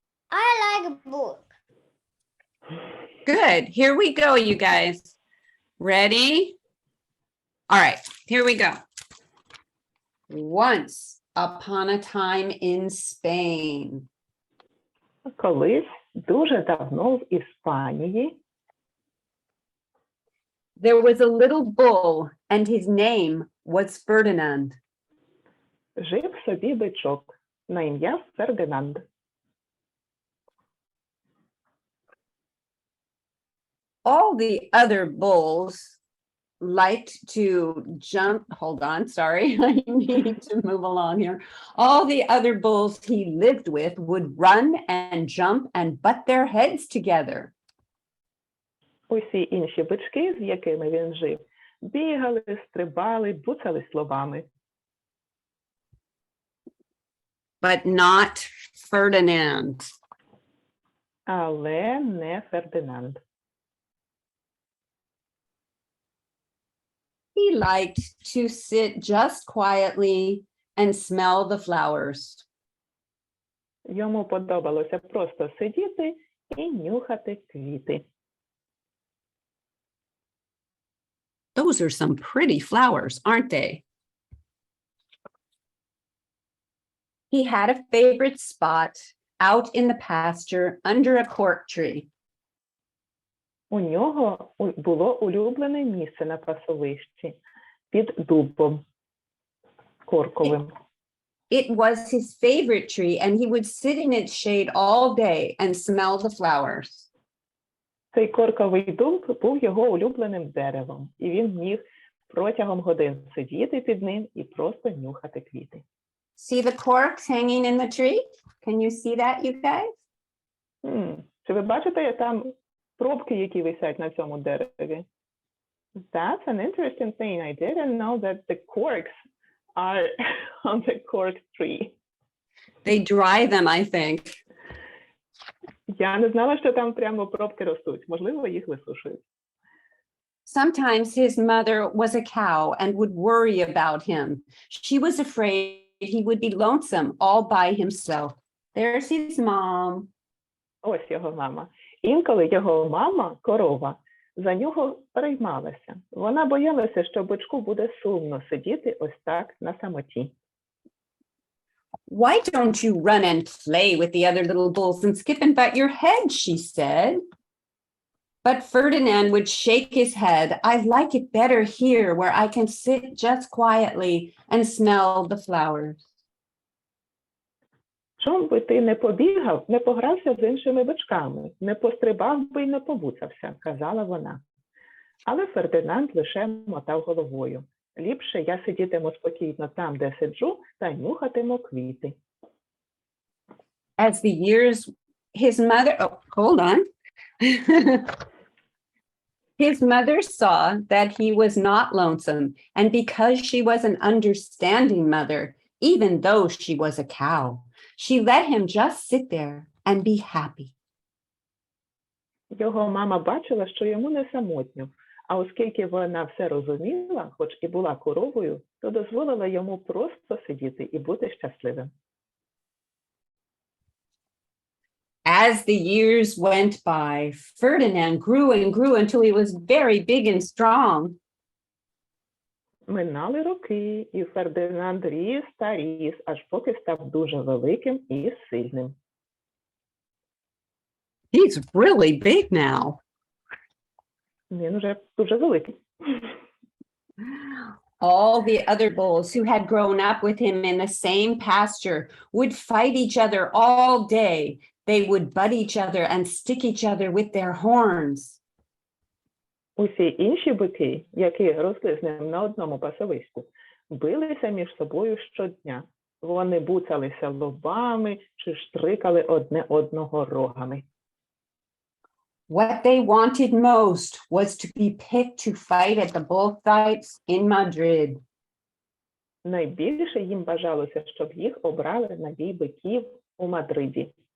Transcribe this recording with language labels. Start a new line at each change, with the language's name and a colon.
English: I like book. Good. Here we go, you guys. Ready? All right, here we go. Once upon a time in Spain.
Ukrainian: Колись дуже давно в Іспанії
English: There was a little bull, and his name was Ferdinand.
Ukrainian: жив собі бичок на ім'я Фердинанд.
English: All the other bulls liked to jump. Hold on, sorry, I need to move along here. All the other bulls he lived with would run and jump and butt their heads together.
Ukrainian: Усі інші бички, з якими він жив, бігали, стрибали, буцались лобами.
English: But not Ferdinand.
Ukrainian: Але не Фердинанд.
English: He liked to sit just quietly and smell the flowers.
Ukrainian: Йому подобалося просто сидіти і нюхати квіти.
English: Those are some pretty flowers, aren't they? He had a favorite spot out in the pasture under a cork tree.
Ukrainian: У нього було улюблене місце на пасовищі під дубом. корковим.
English: It was his favorite tree, and he would sit in its shade all day and smell the flowers.
Ukrainian: Цей корковий дуб був його улюбленим деревом, і він міг протягом годин сидіти під ним і просто нюхати квіти.
English: See the corks hanging in the tree? Can you see that, you guys?
Ukrainian: Чи ви бачите там пробки, які висять на цьому дереві?
English: That's an interesting thing. I didn't know that the corks are on the cork tree. They dry them, I think.
Ukrainian: Я не знала, що там прямо пробки ростуть. Можливо, їх висушують.
English: Sometimes his mother was a cow and would worry about him. She was afraid he would be lonesome all by himself. There's his mom.
Ukrainian: Ось його мама. Інколи його мама, корова, за нього переймалася. Вона боялася, що бичку буде сумно сидіти ось так на самоті.
English: Why don't you run and play with the other little bulls and skip and butt your head, she said. But Ferdinand would shake his head. I like it better here where I can sit just quietly and smell the flowers.
Ukrainian: Чом би ти не побігав, не погрався з іншими бичками, не пострибав би й не побуцався, казала вона. Але Фердинанд лише мотав головою. Ліпше я сидітиму спокійно там, де сиджу, та нюхатиму квіти.
English: As the years, his mother, oh, hold on. His mother saw that he was not lonesome, and because she was an understanding mother, even though she was a cow, she let him just sit there and be happy.
Ukrainian: Його мама бачила, що йому не самотньо, а оскільки вона все розуміла, хоч і була коровою, то дозволила йому просто сидіти і бути щасливим.
English: As the years went by, Ferdinand grew and grew until he was very big and strong.
Ukrainian: Минали роки, і Фердинанд ріс та ріс, аж поки став дуже великим і сильним.
English: He's really big now.
Ukrainian: Він уже дуже великий.
English: All the other bulls who had grown up with him in the same pasture would fight each other all day. They would butt each other and stick each other with their horns.
Ukrainian: Усі інші бики, які росли з ним на одному пасовиську, билися між собою щодня. Вони буцалися лобами чи штрикали одне одного рогами.
English: What they wanted most was to be picked to fight at the bullfights in Madrid.
Ukrainian: Найбільше їм бажалося, щоб їх обрали на бій биків у Мадриді.